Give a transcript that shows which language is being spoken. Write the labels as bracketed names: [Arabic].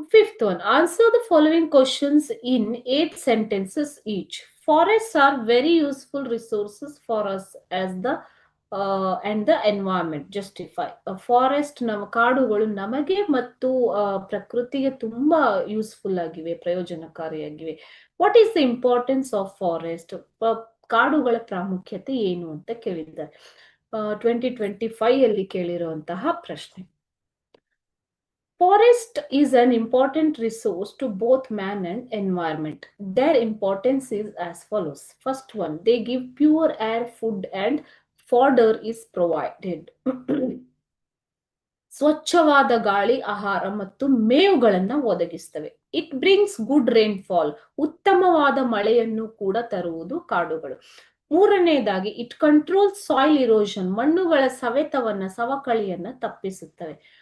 [English] Fifth one, answer the following questions in 8 sentences each. Forests are very useful resources for us as the and the environment. Justify. [Kannada] Forest ನಮ್ಮ ಕಾಡುಗಳು ನಮಗೆ ಮತ್ತು ಪ್ರಕೃತಿಗೆ ತುಂಬಾ useful ಆಗಿವೆ, ಪ್ರಯೋಜನಕಾರಿಯಾಗಿವೆ. [English] What is the importance of forest? [Kannada] ಕಾಡುಗಳ ಪ್ರಾಮುಖ್ಯತೆ ಏನು ಅಂತ ಕೇಳಿದ್ದಾರೆ. 2025 ಅಲ್ಲಿ ಕೇಳಿರುವಂತಹ ಪ್ರಶ್ನೆ. [English] Forest is an important resource to both man and environment. Their importance is as follows. First one, they give pure air, food and fodder is provided. [Kannada] ಸ್ವಚ್ಛವಾದ ಗಾಳಿ, ಆಹಾರ ಮತ್ತು ಮೇವುಗಳನ್ನು ಒದಗಿಸ್ತವೆ. [English] it brings good rainfall, [Kannada] ಉತ್ತಮವಾದ ಮಳೆಯನ್ನು ಕೂಡ ತರುವುದು ಕಾಡುಗಳು. ಮೂರನೆಯದಾಗಿ, [English] it control soil erosion, [Kannada] ಮಣ್ಣುಗಳ ಸವಕಳಿಯನ್ನ ತಪ್ಪಿಸುತ್ತವೆ.